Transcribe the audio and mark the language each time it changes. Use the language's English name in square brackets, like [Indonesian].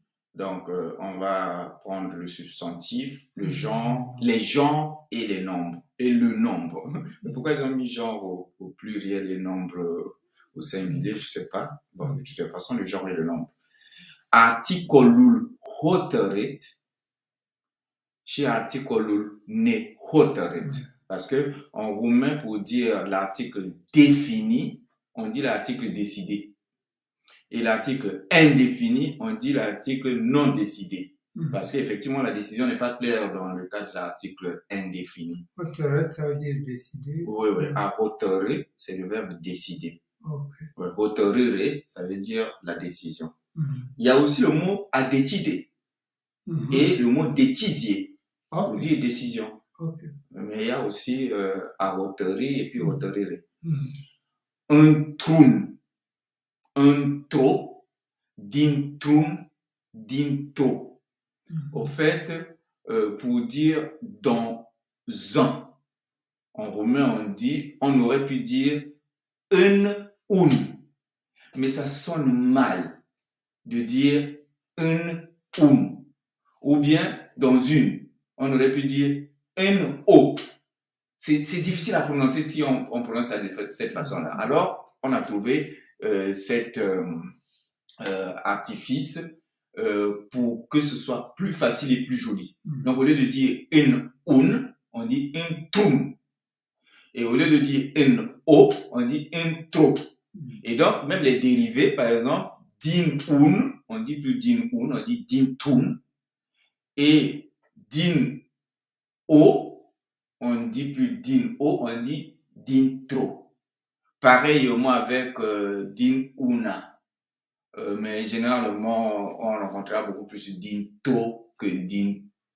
[French] Donc, on va prendre le substantif, le genre, les genres et les nombres, et le nombre. Pourquoi ils ont mis genre au pluriel et nombre au singulier, je sais pas. Bon, de toute façon, le genre et le nombre. [Romanian] Articolul hotărât și articolul nehotărât. [French] Parce que en roumain, pour dire l'article défini, on dit l'article décidé. Et l'article indéfini, on dit l'article non décidé. Parce qu'effectivement, la décision n'est pas claire dans le cas de l'article indéfini. Hotărât, ça veut dire décider. Oui, oui. À hotărâ, c'est le verbe décider. [English] Okay. [French] Ouais, hotărâre, ça veut dire la décision. Il y a aussi le mot à décider. Et le mot décisier, pour dire décision. [English] Okay. [French] Mais il y a aussi à hotărâ et puis hotărâre. [Romanian] Într-un, într-o, dintr-un, dintr-o. [French] Au fait, pour dire dans un. En roumain, on aurait pu dire în un. Mais ça sonne mal de dire în un. Ou bien dans une. On aurait pu dire în o. C'est difficile à prononcer si on prononce ça de cette façon-là. Alors, on a trouvé cet artifice pour que ce soit plus facile et plus joli. Donc, au lieu de dire în un, on dit într-un. Et au lieu de dire în o, on dit într-o. Et donc, même les dérivés, par exemple, din un, on dit plus din un, on dit dintr-un. Et din o, on dit plus din o, on dit dintr-o. Pareillement avec din una. Mais généralement, on rencontrera beaucoup plus dintro que dintro.